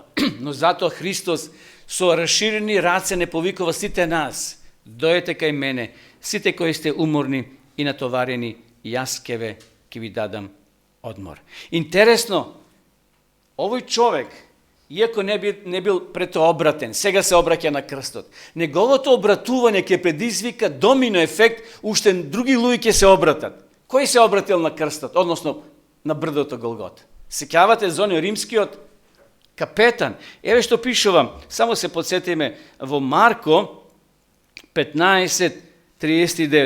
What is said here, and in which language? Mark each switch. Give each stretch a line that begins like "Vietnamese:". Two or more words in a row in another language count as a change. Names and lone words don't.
Macedonian: Но зато Христос со разширени раце не повикова сите нас. Дојдете кај мене, сите кои сте уморни и натоварени, јас ќе ви дадам одмор. Интересно, овај човек, иако не бил прето обратен, сега се обраќа на крстот. Неговото обратување ќе предизвика домино ефект, уште други луѓе ќе се обратат. Кој се обратил на крстот, односно на брдото Голгота? Сеќавате за оној римскиот капетан. Еве што пишува, само се подсетиме во Марко 15:39.